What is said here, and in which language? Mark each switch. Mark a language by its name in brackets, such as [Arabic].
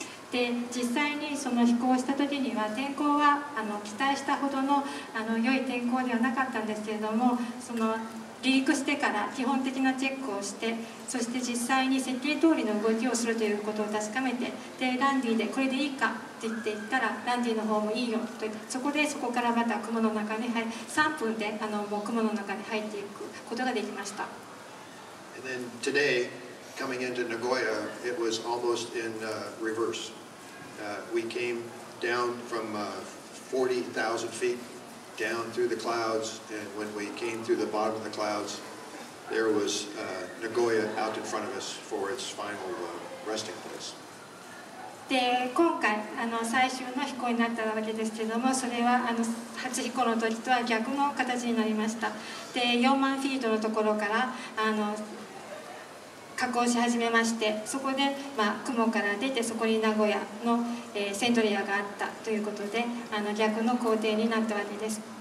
[Japanese] で実際にその飛行した時には天候は期待したほどの良い天候ではなかったんですけれども、その離陸してから基本的なチェックをして、そして実際に設計通りの動きをするということを確かめて、でランディでこれでいいかって言っていったらランディの方もいいよと言って、そこからまた雲の中に3分でもう雲の中に入っていくことができました。 [English] And then today, coming into Nagoya, it was almost in reverse. We came down from 40,000 feet down through the clouds, and when we came through the bottom of the clouds, there was Nagoya out in front of us for its final resting place. [Japanese] で今回最終の飛行になったわけですけれども、それは初飛行の時とは逆の形になりました。で4万フィートのところから下降し始めまして、そこで、雲から出てそこに名古屋の、セントレアがあったということで逆の工程になったわけです。